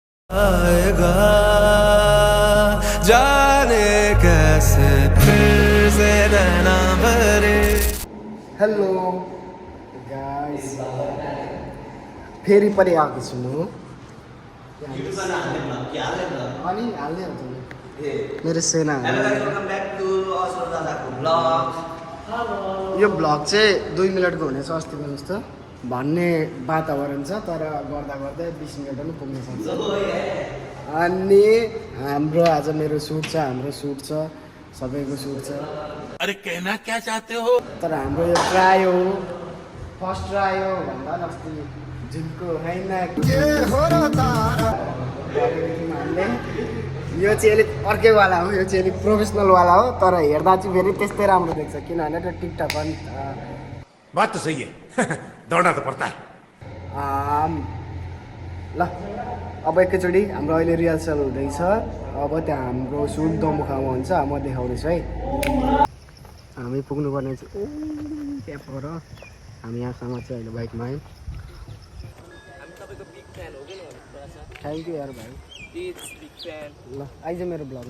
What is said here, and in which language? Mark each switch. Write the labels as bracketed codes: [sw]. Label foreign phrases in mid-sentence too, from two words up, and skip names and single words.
[hi] आएगा जाने कैसे फिर से नैना भरे। [en] Hello guys, [ne] फेरि पनि आएको छु म। अनि हाल्दै हुन्छ मेरो सेना। यो भ्लग चाहिँ 2 मिनटको हुनेछ अस्तिको जस्तो भन्ने वातावरण छ, तर गर्दा गर्दै 20 मिनट पनि पुग्न सक्छ। अनि हाम्रो आज मेरो सुट छ, हाम्रो सुट छ, सबैको सुट छ। [hi] अरे कहना क्या चाहते हो? [ne] तर हाम्रो यो ट्राई हो, [en] first try [ne] हो भन्दा अस्ति जुनको होइन हामीले यो चाहिँ अलिक अर्कैवाला हो, यो चाहिँ अलिक प्रोफेसनलवाला हो, तर हेर्दा चाहिँ फेरि त्यस्तै राम्रो देख्छ किनभने त्यो टिकटक पनि [hi] बात तो सही है दौड़ना तो पड़ता है। [ne] ल अब एकैचोटि हाम्रो अहिले रिहर्सल हुँदैछ। अब त्यहाँ हाम्रो सुट दमुखामा हुन्छ, म देखाउँदैछु है। हामी पुग्नुपर्ने चाहिँ त्यहाँ पर हामी यहाँसम्म चाहिँ अहिले बाइकमा आयौँ। [en] thank you [ne] यार भाइ, ल आइज मेरो ब्लगमा।